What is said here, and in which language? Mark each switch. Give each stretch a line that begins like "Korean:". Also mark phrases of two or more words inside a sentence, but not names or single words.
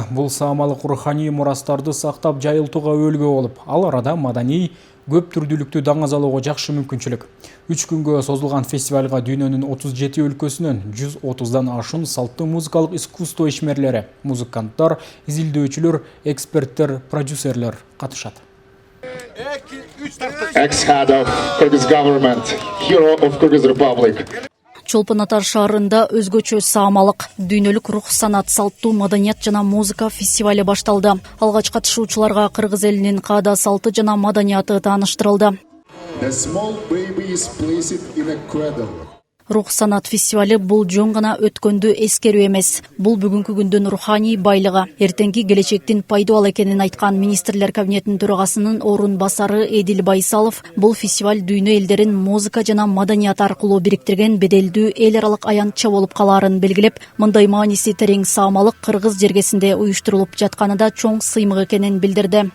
Kyrgyz: Бул саамалык руханий мурастарды сактап жайылтууга өбөлгө болуп, ал арада маданий көп түрдүүлүктү даңазалоого жакшы мүмкүнчүлүк. 3 күнгө созулган фестивалга дүйнөнүн 37 өлкөсүнөн 130дан ашуун салттуу музыкалык искусство ишмерлери, музыканттар, изилдөөчүлөр, эксперттер, продюсерлер катышат.
English: Ex-head of Kyrgyz government, hero of Kyrgyz Republic.
Kyrgyz: Чолпон Ата шаарында өзгөчө саамалык, дүйнөлүк рух санат, салттуу маданият жана музыка фестивали башталды. Алгач катышуучуларга кыргыз элинин каада салты жана маданияты тааныштырылды.
English: The small baby is placed in a cradle.
Kyrgyz: Рух санат фестивали бул жөн гана өткөндү эскерүү эмес. Бул бүгүнкү күндүн руханий байлыгы, эртеңки келечектин пайдалуу экенин айткан министрлер кабинетинин төрагасынын орун басары Эдил Байсалов бул фестиваль дүйнө элдерин музыка жана маданият аркылуу бириктирген беделдүү эл аралык аянтча болуп калаарын белгилеп, мындай мааниси терең саамалык кыргыз жергесинде уюштурулуп жатканында чоң сыймык экенин билдирди.